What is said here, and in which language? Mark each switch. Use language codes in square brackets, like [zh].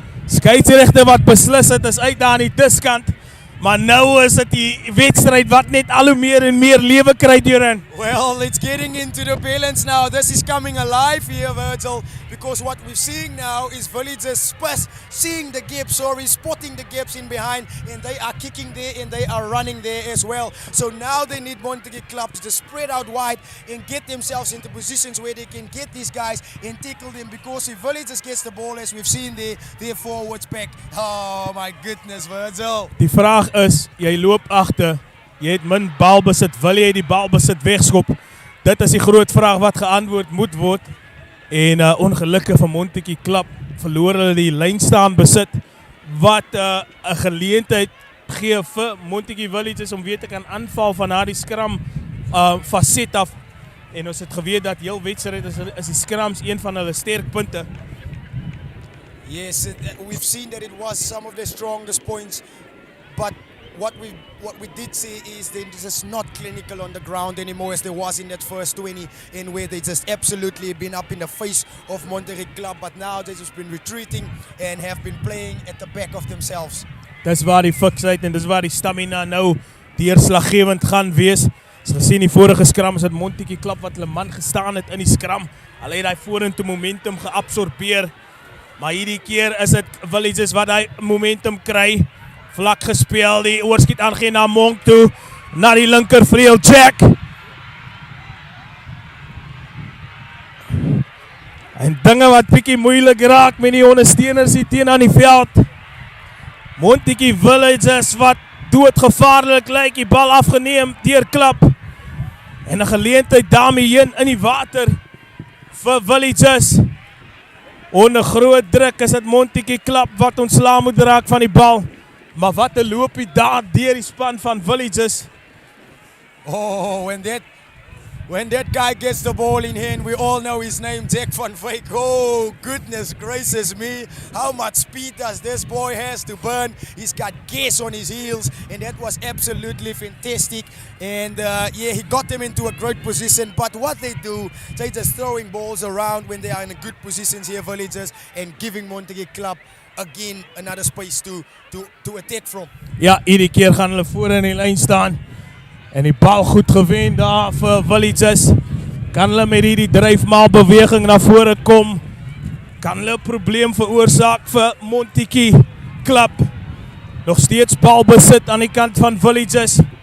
[af] Skeieregter wat beslis het is uit daar aan die diskant. Maar nou is dit die wedstryd wat net al hoe meer en meer lewe kry hierin. [en] Well, it's getting into the balance now. This is coming alive here, Virgil, because what we're seeing now is Villages seeing the gaps, spotting the gaps in behind, and they are kicking there and they are running there as well. So now they need Montagu clubs to spread out wide and get themselves into positions where they can get these guys and tackle them, because if Villages gets the ball, as we've seen there, their forwards back. Oh my goodness, Virgil. [af] Die vraag is, jy loop agter, jy het min balbesit, wil jy die balbesit wegskop? Dit is die groot vraag wat geantwoord moet word. En ongelukkig van Montagu Club verloor hulle die lynstaan besit, wat 'n geleentheid gee vir Montagu Villages om weer te kan aanval van na die skram facet af. En ons het geweet dat heel wedstryd is die skrams een van hulle sterkpunte. [en] Yes, we've seen that it was some of their strongest points, but what we did see is they're just not clinical on the ground anymore as there was in that first 20, in where they just absolutely been up in the face of Montagu Club, but now they've just been retreating and have been playing at the back of themselves. [af] Dis waar die fiksheid en dis waar die stamina nou deurslaggewend gaan wees. As gesien die vorige skram is dit Montagu Club wat hulle man gestaan het in die skram. Hulle het daai vorentoe momentum geabsorbeer. Maar hierdie keer is dit Villages wat daai momentum kry. Vlak gespeel, die oorskiet aangeen na Monk toe, na die linkervleuel Jack. En dinge wat bietjie moeilik raak met die ondersteuners hier teen aan die veld. Montagu Villages wat doodgevaarlik lyk, die bal afgeneem deur klap. En 'n geleentheid daarmee heen in die water vir Villages. Onder groot druk is dit Montagu Club wat ontslae moet raak van die bal. Maar wat 'n loopie daar deur die span van Villages. [en] Oh, and that When that guy gets the ball in hand, we all know his name, Jack van Wyk. Oh, goodness gracious me. How much speed does this boy has to burn? He's got gas on his heels, and that was absolutely fantastic. And yeah, he got them into a great position. But what they do, they just throwing balls around when they are in a good positions here, Villagers, and giving Montagu Club again another space to attack from. [af] Ja, iedere keer gaan hulle voor in die lyn staan. En die bal goed gewen daar vir Villagers. Kan hulle met hierdie dryfmaal beweging na vore kom. Kan hulle 'n probleem veroorsaak vir Montagu Club. Nog steeds balbesit aan die kant van Villagers.